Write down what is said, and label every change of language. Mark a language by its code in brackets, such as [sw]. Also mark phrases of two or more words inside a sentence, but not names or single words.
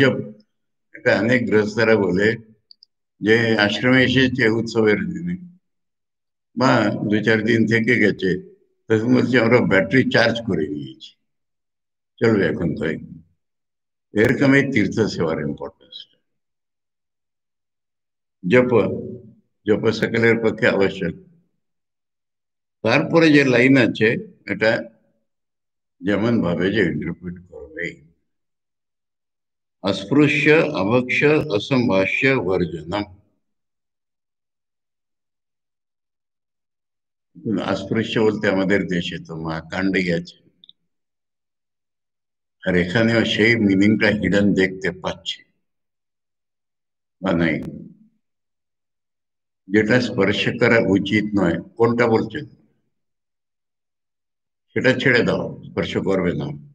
[bn] এটা অনেক গৃহস্থরা বলে যে আশ্রমে এসেছে উৎসবের দিনে বা 2-4 দিন থেকে গেছে, তখন বলছে আমরা [en] battery charge [bn] করে নিয়েছি, চলবে এখন কয়েকদিন। এরকম এই তীর্থ সেবার ইম্পর্টেন্স। জপ, জপ সকলের পক্ষে আবশ্যক। তারপরে যে লাইন আছে এটা যেমন ভাবে যে ইন্টারপ্রিট করবে, [sa] अस्पृश्य अभक्ष असंभाष्य वर्जनम। [bn] अस्पृश्य বলতে আমাদের দেশে তো মা কাণ্ডে গেছে, আর এখানেও সেই [en] meaningটা hidden [bn] দেখতে পাচ্ছি বা নাই। যেটা স্পর্শ করা উচিত নয় কোনটা বলছেন, সেটা ছেড়ে দাও, স্পর্শ করবে না।